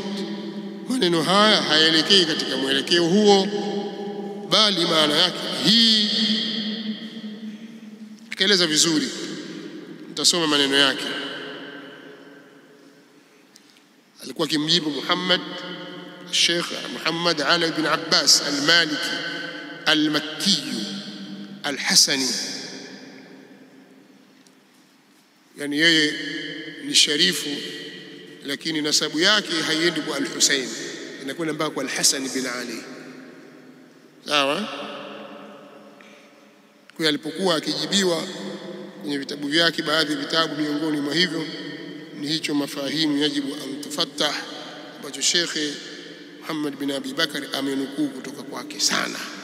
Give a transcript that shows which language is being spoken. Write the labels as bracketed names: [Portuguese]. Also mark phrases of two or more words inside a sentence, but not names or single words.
[Swahili] Maneno haya hayaelekei katika mwelekeo huo, bali maana yake hii. Akaeleza vizuri, nitasoma maneno yake. Alikuwa kimjibu Sheikh Muhammad Ali bin Abbas al-Maliki al-Makki al-Hasani, yani yeye ni sharifu lakini nasabu yake haiendi kwa al-Husayn, inakwenda mpaka kwa al-Hasan bin Ali. Sawa. Kwa alipokuwa akijibiwa kwenye vitabu vyake, baadhi ya vitabu miongoni mwa hivyo ni hicho mafahimu yajibu an tufattah, ambacho Sheikh Muhammad bin Abi Bakar amenukuu kutoka kwake sana.